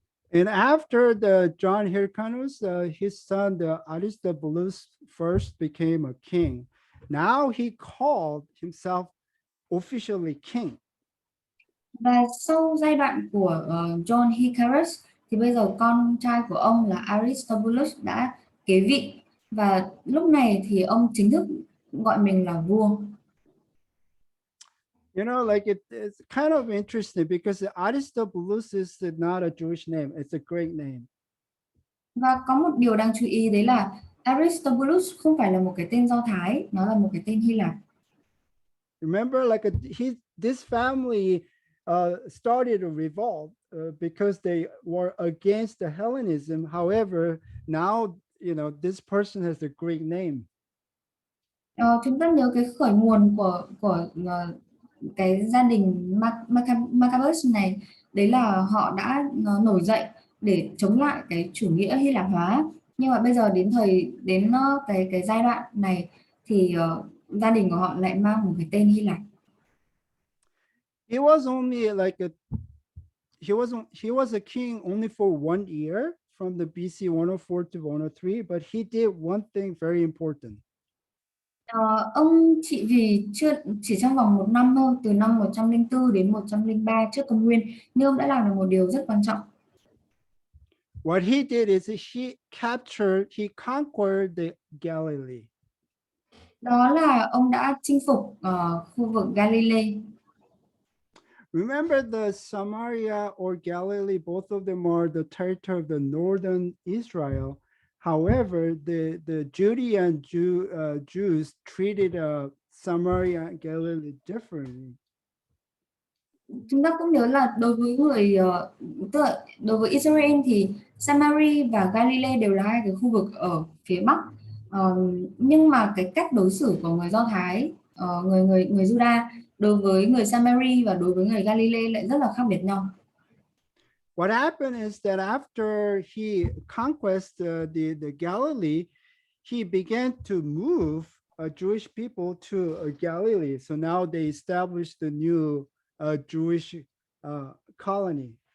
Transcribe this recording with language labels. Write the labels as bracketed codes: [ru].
[en] And after the John Hyrcanus, his son, the Aristobulus, first became a king. Now he called himself officially king. [vi] Và sau giai đoạn của John Hyrcanus thì bây giờ con trai của ông là Aristobulus đã kế vị, và lúc này thì ông chính thức gọi mình là vua. [en] Like it's kind of interesting because Aristobulus is not a Jewish name. It's a Greek name. [vi] Và có một điều đáng chú ý đấy là Aristobulus không phải là một cái tên Do Thái, nó là một cái tên Hy Lạp. [en] Remember, this family started a revolt because they were against the Hellenism. However, now this person has a Greek name. [vi] Chúng ta nhớ cái khởi nguồn của cái gia đình Maccabees này, đấy là họ đã nổi dậy để chống lại cái chủ nghĩa Hy Lạp hóa. Nhưng mà bây giờ đến cái giai đoạn này thì gia đình của họ lại mang một cái tên Hy Lạp. [en] He was only he was a king only for 1 year from the BC 104 to 103, but he did one thing very important. [vi] Ông trị vì chỉ trong vòng 1 năm thôi, từ năm 104 đến 103 trước công nguyên, nhưng ông đã làm được một điều rất quan trọng. [en] What he did is he conquered the Galilee. [vi] Đó là ông đã chinh phục khu vực Galilee. [en] Remember, the Samaria or Galilee, both of them are the territory of the northern Israel. However, the Judean Jews treated Samaria and Galilee differently. [vi] Chúng ta cũng nhớ là đối với người tức là đối với Israel thì Samari và Galilee đều là hai cái khu vực ở phía Bắc. Nhưng mà cái cách đối xử của người Do Thái, người Juda đối với người Samari và đối với người Galilee lại rất là khác biệt nhau. [en] What happened is that after he conquered the Galilee, he began to move Jewish people to Galilee. So now they established the new Jewish colony.